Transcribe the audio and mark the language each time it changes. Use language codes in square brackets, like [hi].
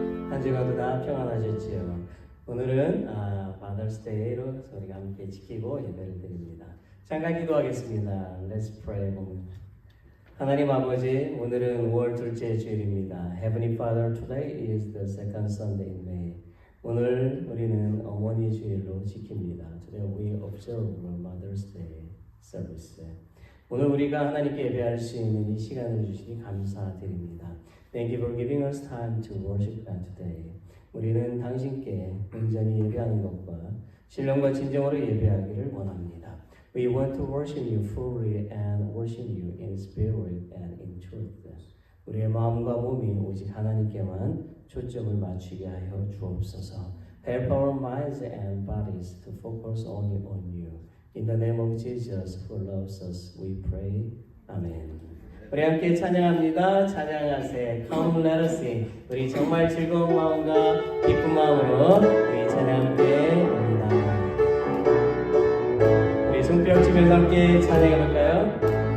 [ko] 한 주간도 다 평안하셨지요? 오늘은 Mother's Day로 우리가 함께 지키고 예배를 드립니다. 잠깐 기도하겠습니다. [en] Let's pray. [ko] 하나님 아버지, 오늘은 5월 둘째 주일입니다. [en] Heavenly Father, today is the second Sunday in May. [ko] 오늘 우리는 어머니 주일로 지킵니다. [en] Today we observe Mother's Day service. [ko] 오늘 우리가 하나님께 예배할 수 있는 이 시간을 주시니 감사드립니다. [en] Thank you for giving us time to worship God today. [ko] 우리는 당신께 온전히 예배하는 것과 신령과 진정으로 예배하기를 원합니다. [en] We want to worship you fully and worship you in spirit and in truth. [ko] 우리의 마음과 몸이 오직 하나님께만 초점을 맞추게 하여 주옵소서. [en] Help our minds and bodies to focus only on you. In the name of Jesus who loves us, we pray. [ko] Amen. 우리 함께 찬양합니다. 찬양하세. [en] Come let us sing. [ko] 우리 정말 즐거운 마음과 기쁜 마음으로 우리 찬양 함께 합니다. 우리 손뼉 치면서 함께 찬양해볼까요?